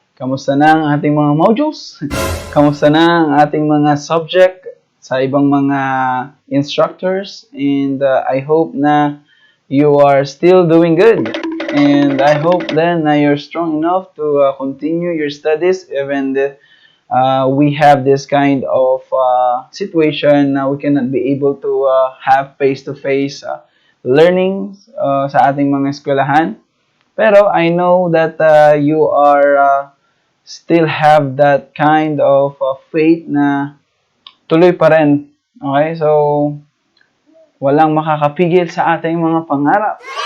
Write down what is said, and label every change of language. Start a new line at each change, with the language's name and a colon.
Filipino: Kamusta na ang ating mga modules? Kamusta na ang ating mga subject sa ibang mga instructors?
English: And I hope na you are still doing good. And I hope then na you're strong enough to continue your studies even if we have this kind of situation na we cannot be able to have face-to-face learning
Filipino: sa ating mga eskwelahan. Pero
English: I know that you are still have that kind of faith
Filipino: na tuloy pa rin.
English: Okay?
Filipino: So, walang makakapigil sa ating mga pangarap.